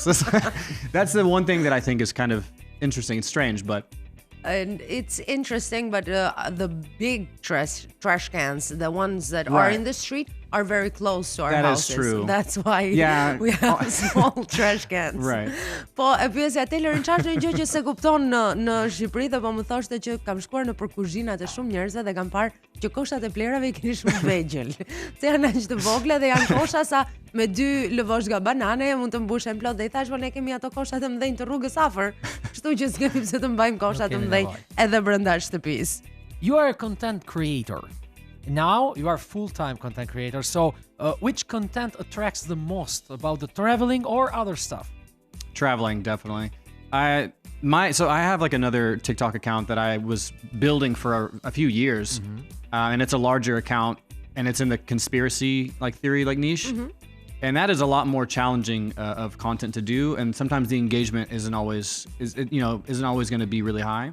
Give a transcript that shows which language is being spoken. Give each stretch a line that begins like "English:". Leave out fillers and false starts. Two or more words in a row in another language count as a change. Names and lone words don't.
English: That's the one thing that I think is kind of interesting. It's strange, but. And it's interesting, but the big trash cans, the ones that are in the street, are very close to our That is houses. true. That's why we have small trash cans. Right.
Albanian: Po e pyesja Taylor çfarë është një gjë që se kupton në Shqipëri dhe po më thoshte që kam shkuar në për kuzhinat e shumë njerëzve dhe kam parë që koshat e plerave i keni shumë vegjël. Se janë aq të vogla dhe janë kosha sa me 2 lëvoshga banane mund të mbushen plot dhe I thash po ne kemi ato koshat e mëdhenj të rrugës afër, kështu që s'kemi pse të mbajmë koshat të mëdhenj edhe brenda shtëpisë.
English: You are a content creator. Now you are full-time content creator. So, which content attracts the most about the traveling or other stuff? Traveling, definitely. So I have like another TikTok account that I was building for a few years, and it's a larger account, and it's in the conspiracy theory niche, and that is a lot more challenging of content to do, and sometimes the engagement isn't always going to be really high.